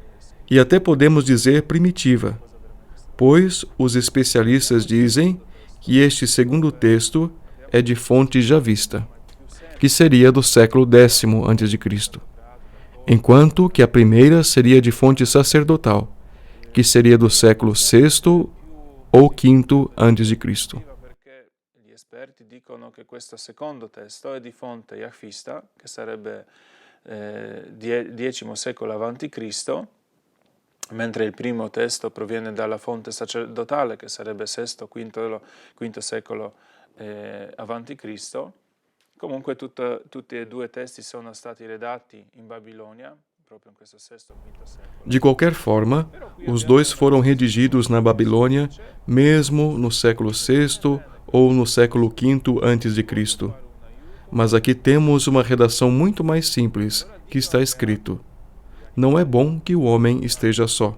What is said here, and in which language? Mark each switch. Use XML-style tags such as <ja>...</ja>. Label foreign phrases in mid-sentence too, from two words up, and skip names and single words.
<pt>E até podemos dizer primitiva, pois os especialistas dizem que este segundo texto é de fonte já vista, que seria do século X a.C., enquanto que a primeira seria de fonte sacerdotal, que seria do século VI ou V a.C.</pt> <it>Perché gli esperti dicono che questo secondo testo è di fonte iachvista, che sarebbe X secolo a.C., mentre il primo testo proviene dalla fonte sacerdotale, che sarebbe VI secolo a.C. Comunque tutti e due testi sono stati redatti in Babilonia, proprio in questo VI o V secolo.</it> <pt>De qualquer forma, os dois foram redigidos na Babilônia, mesmo no século VI ou no século V a.C. Mas aqui temos uma redação muito mais simples, que está escrito: não é bom que o homem esteja só.</pt>